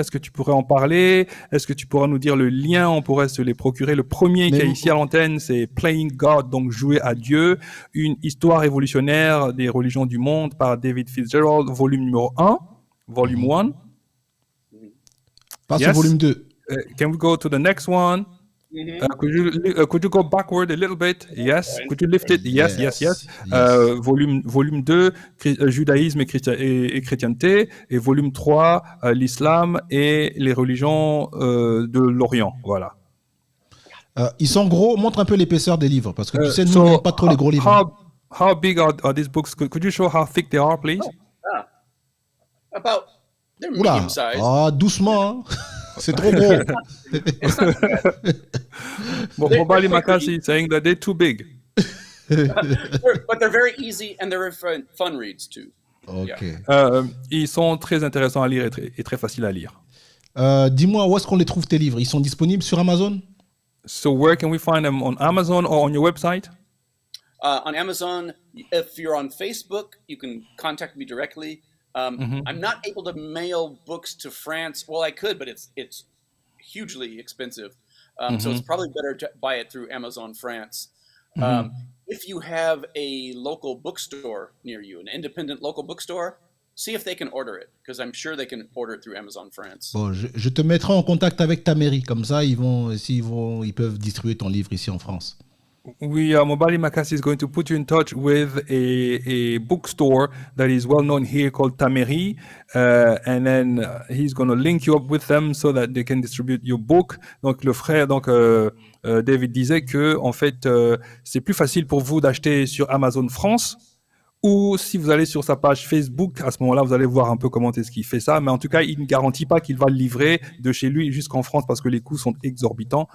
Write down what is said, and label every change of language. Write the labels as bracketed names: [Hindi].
[French] Est-ce que tu pourrais en parler? Est-ce que tu pourras nous dire le lien? On pourrait se les procurer. Le premier qui est ici à l'antenne, c'est Playing God, donc jouer à Dieu, une histoire évolutionnaire des religions du monde par David Fitzgerald, volume numéro 1, volume 1. Passe au volume 2. [English] Can we go to the next one? Could you go backward a little bit? Yes. Could you lift it? Yes. Volume 2, [French] judaïsme et chrétienté. Et volume 3, l'islam et les religions de l'Orient. Voilà. Ils sont gros. Montre un peu l'épaisseur des livres. Parce que tu sais, nous, on n'aime pas trop les gros livres. [English] How big are these books? Could you show how thick they are, please? About, they're medium size. [French] Doucement. Hein. C'est trop gros. [English] It's not too bad. Mobali They're quick Makasi is saying that they're too big. but they're very easy and they're fun reads too. [French] Ok. Ils sont très intéressants à lire et très faciles à lire. Dis-moi, où est-ce qu'on les trouve tes livres? Ils sont disponibles sur Amazon? [English] So where can we find them? On Amazon or on your website? On Amazon, if you're on Facebook, you can contact me directly. I'm not able to mail books to France. Well, I could, but it's hugely expensive. So it's probably better to buy it through Amazon France. If you have a local bookstore near you, an independent local bookstore, see if they can order it, because I'm sure they can order it through Amazon France. [French] Bon, je te mettrai en contact avec ta mairie, comme ça ils peuvent distribuer ton livre ici en France. [English] Mobali Makasi is going to put you in touch with a bookstore that is well known here called Tameri, and then he's going to link you up with them so that they can distribute your book. [French] Donc le frère, David disait que en fait c'est plus facile pour vous d'acheter sur Amazon France. Ou si vous allez sur sa page Facebook, à ce moment-là, vous allez voir un peu comment est-ce qu'il fait ça. Mais en tout cas, il ne garantit pas qu'il va le livrer de chez lui jusqu'en France parce que les coûts sont exorbitants.